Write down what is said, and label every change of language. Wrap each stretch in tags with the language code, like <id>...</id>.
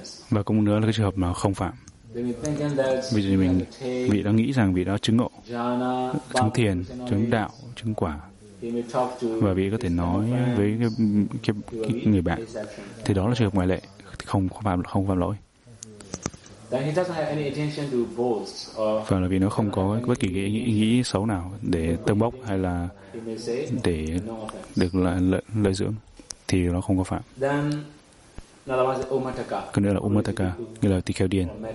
<vi>Và cũng nữa là cái trường hợp mà không phạm. Ví dụ như vị đã nghĩ rằng vị đó chứng ngộ, chứng thiền, chứng đạo, chứng quả, và vị có thể nói với cái người bạn, thì đó là trường hợp ngoại lệ, không phạm lỗi.</vi> <en>Then he doesn't have any intention to boast or.</en> <vi>Và là vì nó không có bất kỳ ý xấu nào để tâng bốc hay là để được lợi dưỡng thì nó không có phạm.</vi> <en>Then another one is Ummataka.</en> <vi>Còn nữa là Ummataka, nghĩa là tỳ kheo điền.</vi>